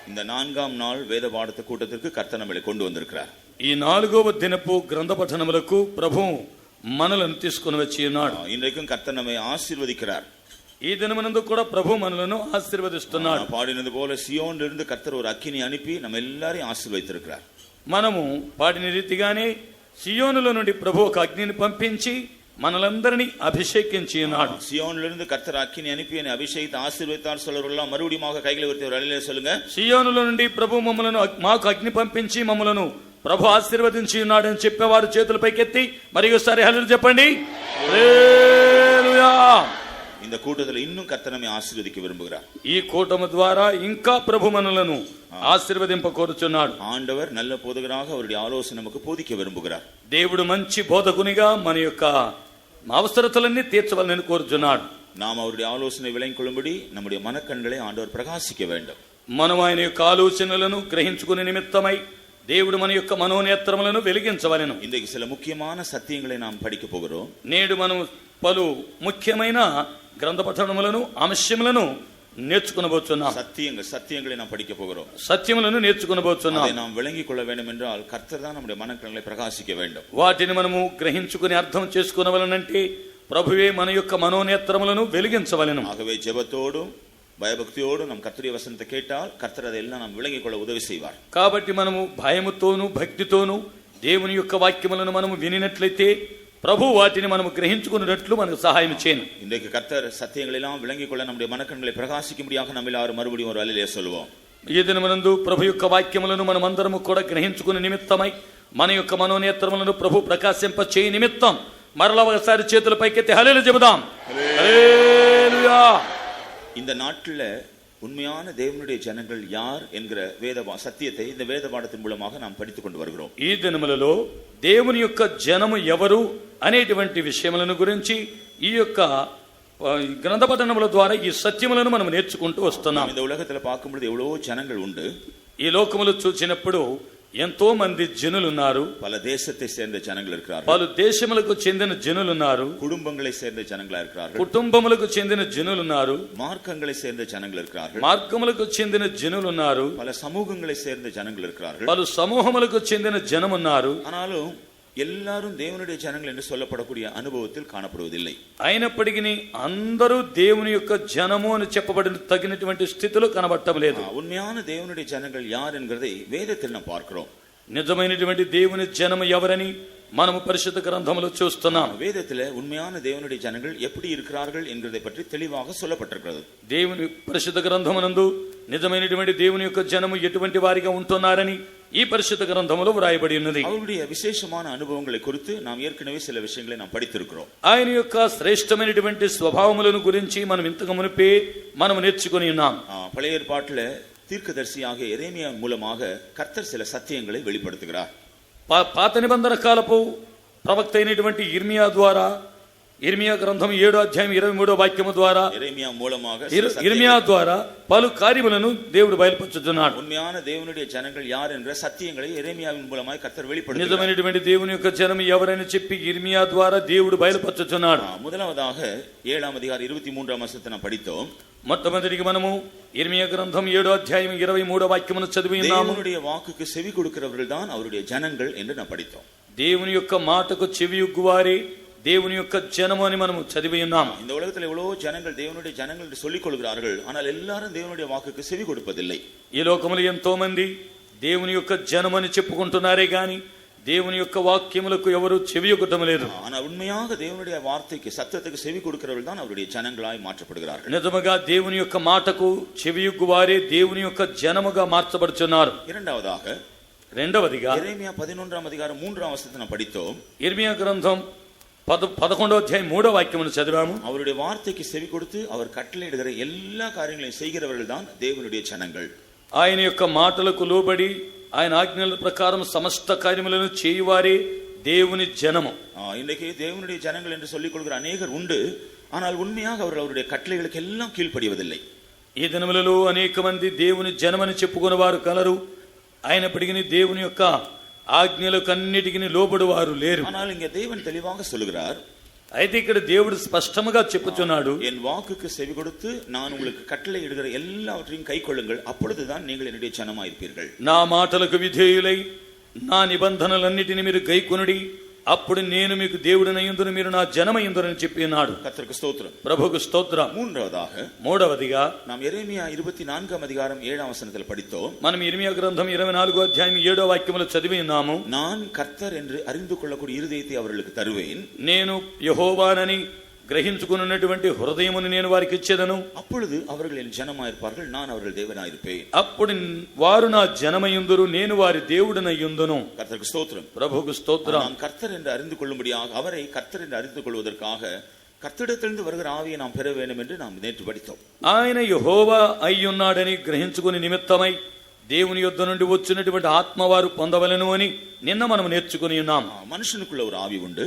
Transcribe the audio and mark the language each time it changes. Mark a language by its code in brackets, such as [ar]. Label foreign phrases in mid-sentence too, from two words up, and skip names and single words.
[ta] இந்த 4ஆம் நாள் வேத பாடத்து கூட்டத்திற்கு கர்த்தர் நம்மை கொண்டு வந்திருக்கிறார். [te] ఈ 4వ దినపు గ్రంథ పఠనములకు ప్రభు మనలను తీసుకొని వచ్చి ఉన్నాడు. [ta] இன்றைக்கும் கர்த்தர் நம்மை ஆசீர்வதிக்கிறார். [te] ఈ దినమునందు కూడా ప్రభు మనలను ఆశీర్వదిస్తున్నాడు. [ta] பாடினது போல சியோனிலிருந்து கர்த்தர் ஒரு அக்கினி அனுப்பி நம்ம எல்லாரையும் ஆசீர்வதித்திருக்கிறார். [te] మనము పాడిన రీతిగానే సియోనులో నుండి ప్రభు ఒక అగ్నిని పంపించి మనలందరినీ అభిషేకించి ఉన్నాడు. [ta] సియోనిலிருந்து கர்த்தர் அக்கினி அனுப்பி என்னை அபிஷேகித்து ஆசீர்வதித்தார் சொல்றவர்கள் மறுபடியும் கைகளை உயர்த்தி ஒரு அல்லேலூயா சொல்லுங்க. [te] సియోనులో నుండి ప్రభు మమ్మలను మాకు అగ్ని పంపించి మమ్మలను ప్రభు ఆశీర్వదించి ఉన్నాడు అని చెప్పేవారు చేతుల పైకెత్తి మరి ఒకసారి హల్లెలూయా చెప్పండి. హల్లెలూయా. [ta] இந்த கூட்டத்தில் இன்னும் கர்த்தர் நம்மை ஆசீர்வதிக்க விரும்புகிறார். [te] ఈ కూటమి ద్వారా ఇంకా ప్రభు మనలను ఆశీర్వదింప కోరుచున్నాడు. [ta] ஆண்டவர் நல்ல போதகராக அவருடைய ஆலோசனை நமக்கு போதிக்க விரும்புகிறார். [te] దేవుడు మంచి బోధకునిగా మన యొక్క అవసరతలన్నీ తీర్చవాలని కోరుచున్నాడు. [ta] நாம் அவருடைய ஆலோசனை விளங்கிக் கொள்ளும்படி நம்முடைய மனக்கண்களை ஆண்டவர் பிரகாசிக்க வேண்டும். [te] మనం ఆయన యొక్క ఆలోచనలను గ్రహించుకునే నిమిత్తమై దేవుడు మన యొక్క మనోనేత్రములను వెలిగించవలెను. [ta] இன்றைக்கு சில முக்கியமான சத்தியங்களை நாம் படிக்க போகிறோம். [te] నేడు మనం పలు ముఖ్యమైన గ్రంథ పఠనములను అంశములను నేర్చుకొనబోతున్నాం. [ta] சத்தியங்களை நாம் படிக்க போகிறோம். [te] సత్యములను నేర్చుకొనబోతున్నాం. [ta] அதை நாம் விளங்கிக் கொள்ள வேண்டும் என்றால் கர்த்தர் தான் நம்முடைய மனக்கண்களை பிரகாசிக்க வேண்டும். [te] వాటిని మనము గ్రహించుకుని అర్థం చేసుకొనవలనంటే ప్రభువే మన యొక్క మనోనేత్రములను వెలిగించవలెను. [ta] ஆகவே ஜெபத்தோடும் பயபக்தியோடு நம் கர்த்தருடைய வசனத்தை கேட்டால் கர்த்தர் அதெல்லாம் நாம் விளங்கிக் கொள்ள உதவி செய்வார். [te] కాబట్టి మనము భయముతోను భక్తితోను దేవుని యొక్క వాక్యములను మనము వినినట్లయితే ప్రభు వాటిని మనము గ్రహించుకున్నట్లు మనకు సహాయం చేయను. [ta] இன்றைக்கு கர்த்தர் சத்தியங்களை எல்லாம் விளங்கிக் கொள்ள நம்முடைய மனக்கண்களை பிரகாசிக்கும்படியாக நம்ம எல்லாரும் மறுபடியும் ஒரு அல்லேலூயா சொல்லுவோம். [te] ఈ దినమునందు ప్రభు యొక్క వాక్యములను మనమందరము కూడా గ్రహించుకునే నిమిత్తమై మన యొక్క మనోనేత్రములను ప్రభు ప్రకాశింప చేయ నిమిత్తం మరలా ఒకసారి చేతుల పైకెత్తి హల్లెలూయా చెబుదాం. హల్లెలూయా. [ta] இந்த நாட்டில் உண்மையான தேவனுடைய ஜனங்கள் யார் என்கிற சத்தியத்தை இந்த வேத பாடத்தின் மூலமாக நாம் படித்துக் கொண்டு வருகிறோம். [te] ఈ దినములలో దేవుని యొక్క జనము ఎవరు అనేటువంటి విషయములను గురించి ఈ యొక్క గ్రంథ పఠనముల ద్వారా ఈ సత్యములను మనం నేర్చుకుంటూ వస్తున్నాం. [ta] இந்த உலகத்தில் பார்க்கும்போது எவ்வளவோ ஜனங்கள் உண்டு. [te] ఈ లోకములు చూసినప్పుడు ఎంతో మంది జనులు ఉన్నారు. [ta] பல தேசத்தை சேர்ந்த ஜனங்கள் இருக்கிறார்கள். [te] పలు దేశములకు చెందిన జనులు ఉన్నారు. [ta] குடும்பங்களை சேர்ந்த ஜனங்களா இருக்கிறார்கள். [te] కుటుంబములకు చెందిన జనులు ఉన్నారు. [ta] மார்க்கங்களை சேர்ந்த ஜனங்கள் இருக்கிறார்கள். [te] మార్గములకు చెందిన జనులు ఉన్నారు. [ta] பல சமூகங்களை சேர்ந்த ஜனங்கள் இருக்கிறார்கள். [te] పలు సమూహములకు చెందిన జనం ఉన్నారు. [ta] ஆனாலும் எல்லாரும் தேவனுடைய ஜனங்கள் என்று சொல்லப்படக்கூடிய அனுபவத்தில் காணப்படுவதில்லை. [te] అయినప్పటికీ అందరూ దేవుని యొక్క జనము అని చెప్పబడిన తగినటువంటి స్థితిలో కనబడటం లేదు. [ta] உண்மையான தேவனுடைய ஜனங்கள் யார் என்கிறதை வேதத்தில் நாம் பார்க்கிறோம். [te] నిజమైనటువంటి దేవుని జనము ఎవరని మనము పరిశుద్ధ గ్రంథములో చూస్తున్నాం. [ta] வேதத்தில் உண்மையான தேவனுடைய ஜனங்கள் எப்படி இருக்கிறார்கள் என்கிறதை பற்றி தெளிவாக சொல்லப்பட்டிருக்கிறது. [te] దేవుని పరిశుద్ధ గ్రంథమునందు నిజమైనటువంటి దేవుని యొక్క జనము ఎటువంటి వారిగా ఉంటున్నారని ఈ పరిశుద్ధ గ్రంథములో వ్రాయబడి ఉన్నది. [ta] அவருடைய விசேஷமான அனுபவங்களை குறித்து நாம் ஏற்கனவே சில விஷயங்களை நாம் படித்திருக்கிறோம். [te] ఆయన యొక్క శ్రేష్టమైనటువంటి స్వభావములను గురించి మనం ఇంతకు మునిపే మనం నేర్చుకొని ఉన్నాం. [ta] பழைய ஏற்பாட்டில் தீர்க்கதரிசியாக எரேமியா மூலமாக கர்த்தர் சில சத்தியங்களை வெளிப்படுத்துகிறார். [te] పాత నిబంధన కాలపు ప్రవక్త అయినటువంటి ఇర్మియా ద్వారా ఇర్మియా గ్రంథం 7వ అధ్యాయం 23వ వాక్యము ద్వారా ఇర్మియా ద్వారా పలు కార్యములను దేవుడు బయలుపరుచుచున్నాడు. [ta] உண்மையான தேவனுடைய ஜனங்கள் யார் என்ற சத்தியங்களை எரேமியாவின் மூலமாக கர்த்தர் வெளிப்படுத்துகிறார். [te] నిజమైనటువంటి దేవుని యొక్క జనం ఎవరని చెప్పి ఇర్మియా ద్వారా దేవుడు బయలుపరుచుచున్నాడు. [ta] முதலாவதாக 7వ அதிகாரம் 23వ వచనத்தை நாம் படித்தோம். [te] మొట్టమొదటిగా మనము ఇర్మియా గ్రంథం 7వ అధ్యాయం 23వ వాక్యమును చదివి ఉన్నాము. [ta] தேவனுடைய வாக்குக்கு செவி கொடுக்கிறவர்கள் தான் அவருடைய ஜனங்கள் என்று நாம் படித்தோம். [te] దేవుని యొక్క మాటకు చెవియొగ్గువారే దేవుని యొక్క జనము అని మనము చదివి ఉన్నాము. [ta] இந்த உலகத்தில் எவ்வளவோ ஜனங்கள் தேவனுடைய ஜனங்கள் என்று சொல்லிக் கொள்கிறார்கள். ஆனால் எல்லாரும் தேவனுடைய வாக்குக்கு செவி கொடுப்பதில்லை. [te] ఈ లోకములో ఎంతో మంది దేవుని యొక్క జనము అని చెప్పుకుంటున్నారే గాని దేవుని యొక్క వాక్యములకు ఎవరు చెవియొగ్గటం లేదు. [ta] ஆனால் உண்மையாக தேவனுடைய வார்த்தைக்கு சத்தத்துக்கு செவி கொடுக்கிறவர்கள் தான் அவருடைய ஜனங்களாய் மாற்றப்படுகிறார்கள். [te] నిజముగా దేవుని యొక్క మాటకు చెవియొగ్గువారే దేవుని యొక్క జనముగా మార్చబడుచున్నారు. రెండవదిగా [ta] எரேமியா 11వ அதிகாரம் 3వ వచనத்தை நாம் படித்தோம். [te] ఇర్మియా గ్రంథం 11వ అధ్యాయం 3వ వాక్యమును చదివాము. [ta] அவருடைய வார்த்தைக்கு செவி கொடுத்து அவர் கட்டளையிடுகிற எல்லா காரியங்களையும் செய்கிறவர்கள் தான் தேவனுடைய ஜனங்கள். [te] ఆయన యొక్క మాటలకు లోబడి ఆయన ఆజ్ఞల ప్రకారం సమస్త కార్యములను చేయువారే దేవుని జనము. [ta] இன்றைக்கு தேவனுடைய ஜனங்கள் என்று சொல்லிக் கொள்கிற அநேகர் உண்டு. ஆனால் உண்மையாக அவருடைய கட்டளைகளுக்கு எல்லாம் கீழ்ப்படிவதில்லை. [te] ఈ దినములలో అనేక మంది దేవుని జనమని చెప్పుకునే వారు కలరు. అయినప్పటికీ దేవుని యొక్క ఆజ్ఞలకు అన్నిటికీ లోబడి వారు లేరు. [ta] ஆனால் இங்கே தேவன் தெளிவாக சொல்லுகிறார், [te] అయితే ఇక్కడ దేవుడు స్పష్టంగా చెప్పుచున్నాడు, [ta] என் வாக்குக்கு செவி கொடுத்து நான் உங்களுக்கு கட்டளை இடுகிற எல்லாவற்றையும் கைக்கொள்ளுங்கள், அப்பொழுதுதான் நீங்கள் என்னுடைய ஜனமாயிருப்பீர்கள். [te] నా మాటలకు విధేయులై నా నిబంధనలన్నిటిని మీరు గైకొనుడి, అప్పుడు నేను మీకు దేవుడినయ్యుందును, మీరు నా జనమయ్యుందురని చెప్పి ఉన్నాడు. [ta] கர்த்தருக்கு ஸ்தோத்திரம். [te] ప్రభువుకు స్తోత్రం. మూడవదిగా [ta] நாம் எரேமியா 24 அதிகாரம் 7 வசனத்தில் படித்தோம். [te] మనం ఇర్మియా గ్రంథం 24 అధ్యాయం 7వ వాక్యములో చదివి ఉన్నాము. [ta] நான் கர்த்தர் என்று அறிந்து கொள்ளக்கூடிய இருதயத்தை அவர்களுக்கு தருவேன். [te] నేను యెహోవానని గ్రహించుకున్నటువంటి హృదయమును నేను వారికి ఇచ్చేదను. [ta] அப்பொழுது அவர்கள் என் ஜனமாயிருப்பார்கள், நான் அவர்கள் தேவனாயிருப்பேன். [te] అప్పుడు వారు నా జనమయ్యుందురు, నేను వారి దేవుడినయ్యుందును. [ta] கர்த்தருக்கு ஸ்தோத்திரம். [te] ప్రభువుకు స్తోత్రం. [ta] நாம் கர்த்தர் என்று அறிந்து கொள்ளும்படியாக, அவரை கர்த்தர் என்று அறிந்து கொள்வதற்காக கர்த்தரிடத்திலிருந்து வருகிற ஆவியை நாம் பெற வேண்டும் என்று நாம் நேற்று படித்தோம். [te] ఆయన యెహోవా అయ్యున్నాడని గ్రహించుకుని నిమిత్తమై దేవుని యొద్ద నుండి వచ్చినటువంటి ఆత్మ వారు పొందవలెను అని నిన్న మనం నేర్చుకుని ఉన్నాం. [ta] మనుషునికుள்ள ஒரு ஆவி உண்டு.